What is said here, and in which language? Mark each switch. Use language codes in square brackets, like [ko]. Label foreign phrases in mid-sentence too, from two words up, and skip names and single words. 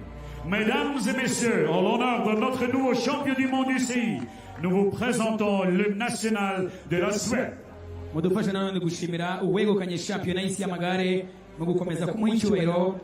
[fr] Mesdames et messieurs, en l'honneur de notre nouveau champion du monde UCI, nous vous présentons l'hymne national de la Suède. [rw] Mudufashe nanone gushimira uwegukanye shampiyona y'isi y'amagare mu gukomeza kumuha icyubahiro.